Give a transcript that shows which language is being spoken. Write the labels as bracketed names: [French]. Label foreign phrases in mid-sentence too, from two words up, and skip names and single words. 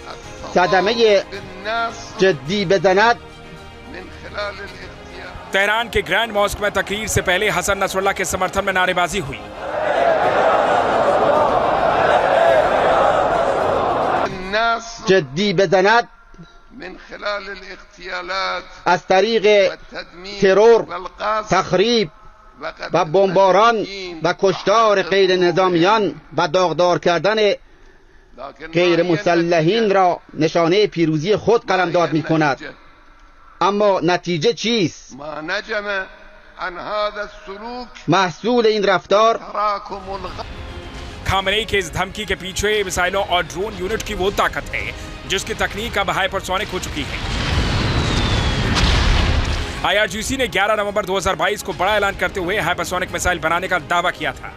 [Hindi] तेहरान के [English] grand mosque [Hindi] में तकरीर से पहले हसन नसरुल्लाह के समर्थन में नारेबाजी हुई। [Persian] जद्दी बदनत از طریق ترور، تخریب و بمباران و کشتار غیر نظامیان و داغدار کردن غیر مسلحین را نشانه پیروزی خود قلمداد می کند. اما نتیجه چیست؟ محصول این رفتار [Hindi] खामेनेई के इस धमकी के पीछे मिसाइलों और [English] drone unit [Hindi] की वो ताकत है जिसकी तकनीक अब हाइपरसोनिक हो चुकी है। IRGC ने 11 नवंबर 2022 को बड़ा ऐलान करते हुए [English] hypersonic missile [Hindi] बनाने का दावा किया था।